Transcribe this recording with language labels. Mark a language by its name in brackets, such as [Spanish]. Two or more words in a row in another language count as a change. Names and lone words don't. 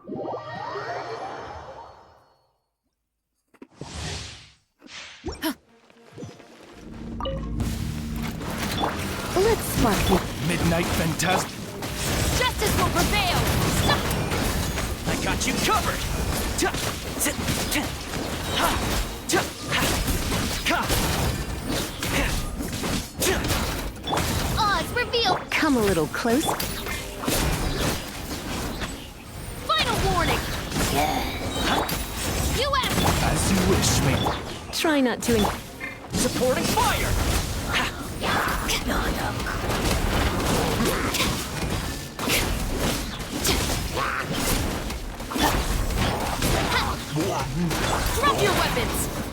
[English] Let's spark you. Midnight Phantasm. Justice will prevail! I got you covered! Ja. Zit. Ja. Ha. Ja. Ha. Ka. Ha. Ja. Odds reveal! Come a little close. Final warning! You asked! As you wish, mate. Try not to... Supporting fire! Ha. Drop your weapons!